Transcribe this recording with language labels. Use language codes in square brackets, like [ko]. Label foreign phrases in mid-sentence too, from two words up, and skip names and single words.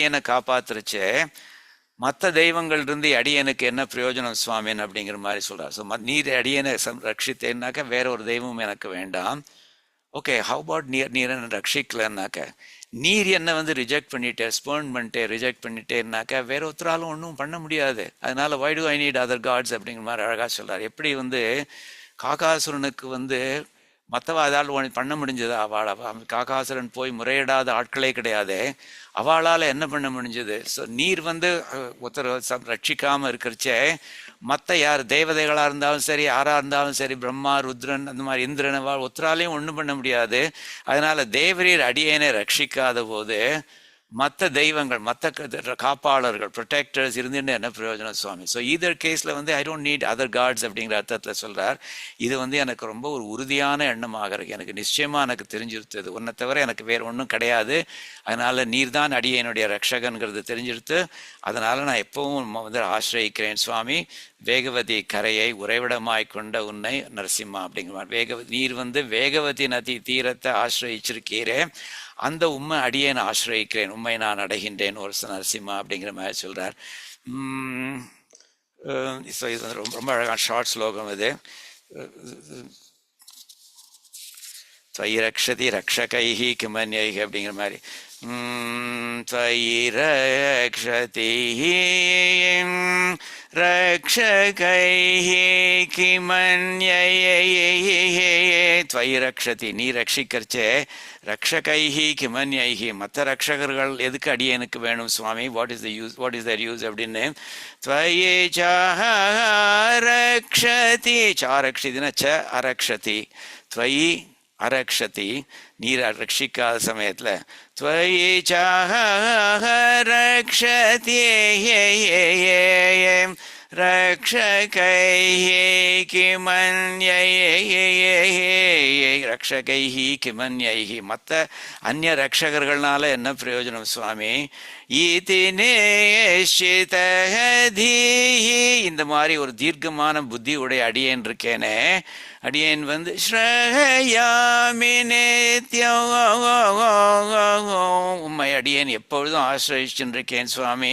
[ta] நீர் அடியேனை காப்பாத்துறச்சே மற்ற தெய்வங்கள் இருந்து அடியனுக்கு என்ன பிரயோஜனம் சுவாமின்னு அப்படிங்கிற மாதிரி சொல்கிறார். ஸோ நீர் அடியனை ரட்சித்தேன்னாக்க வேற ஒரு தெய்வம் எனக்கு வேண்டாம். ஓகே, [en] how about [ta] நீர் என்ன ரட்சிக்கலன்னாக்க நீர் என்ன ரிஜெக்ட் பண்ணிட்டே ஸ்பர்ன் பண்ணிட்டே ரிஜெக்ட் பண்ணிட்டேன்னாக்கா வேற ஒருத்தராலும் ஒன்றும் பண்ண முடியாது. அதனால [en] why do I need other gods [ta] அப்படிங்கிற மாதிரி அழகாக சொல்கிறார். எப்படி காகாசுரனுக்கு மற்றவா அதால் பண்ண முடிஞ்சது? காகாசுரன் போய் முறையிடாத ஆட்களே கிடையாது. அவளால் என்ன பண்ண முடிஞ்சது? ஸோ நீர் ஒருத்தர் ரட்சிக்காமல் இருக்கிறச்சே மற்ற யார் தேவதைகளாக இருந்தாலும் சரி, யாராக இருந்தாலும் சரி, பிரம்மா, ருத்ரன், அந்த மாதிரி இந்திரன், ஒருத்தராலையும் ஒன்றும் பண்ண முடியாது. அதனால தேவரீர் அடியேனை ரட்சிக்காத போது மற்ற தெய்வங்கள், மற்ற காப்பாளர்கள், ப்ரொடெக்டர்ஸ் இருந்துட்டு என்ன பிரயோஜனம் சுவாமி? ஸோ [en] either case I don't need other gods [ta] அப்படிங்கிற அர்த்தத்தில் சொல்கிறார். இது எனக்கு ரொம்ப ஒரு உறுதியான எண்ணமாக இருக்கு. எனக்கு நிச்சயமாக எனக்கு தெரிஞ்சிருத்தது, உன்னை தவிர எனக்கு வேறு ஒன்றும் கிடையாது. அதனால் நீர் தான் அடியனுடைய ரட்சகன்கிறது தெரிஞ்சிருத்து. அதனால் நான் எப்பவும் ஆசிரியிக்கிறேன் சுவாமி. வேகவதி கரையை உறைவிடமாய் கொண்ட உன்னை நரசிம்மா அப்படிங்கிற நீர் வேகவதி நதி தீரத்தை ஆசிரியிச்சிருக்கீரே, அந்த உண்மை அடியேன் ஆசிரியிக்கிறேன், உண்மை நான் அடைகின்றேன் ஒரு நரசிம்மா அப்படிங்கிற மாதிரி சொல்கிறார். ஸோ இது ரொம்ப ரொம்ப அழகான ஷார்ட் ஸ்லோகம். இது [sa] त्वयि रक्षति रक्षकैः किमन्यैः [ta] அப்படிங்கிற மாதிரி. [sa] त्वयि रक्षति रक्षकैः किमन्यैः. त्वयि रक्षति [ta] நீ ரட்சிக்கிறச்சே, [sa] रक्षकैः किमन्यैः [ta] மற்ற ரக்ஷகர்கள் எதுக்கு அடியனுக்கு வேணும் சுவாமி? [en] what is the use, what is the use அப்படின்னு. [sa] त्वयि च रक्षति, च रक्षितिना च அரக்ஷதி, त्वयि அரக்ஷதி [ta] நீர் ரட்சிக்காத சமயத்தில் [sa] त्वयि च रक्षति रक्षकैः किमन्यैः. रक्षकैः किमन्यैः [ta] மற்ற அந்நிய ரக்ஷகர்கள்னால என்ன பிரயோஜனம் சுவாமி? [sa] इति निश्चितः धीः, [ta] இந்த மாதிரி ஒரு தீர்க்கமான புத்தி உடைய அடியேன் இருக்கேனே, அடியேன் [sa] श्रयामि नित्यम्, [ta] உம்மை அடியேன் எப்பொழுதும் ஆசிரியிச்சிருக்கேன் சுவாமி.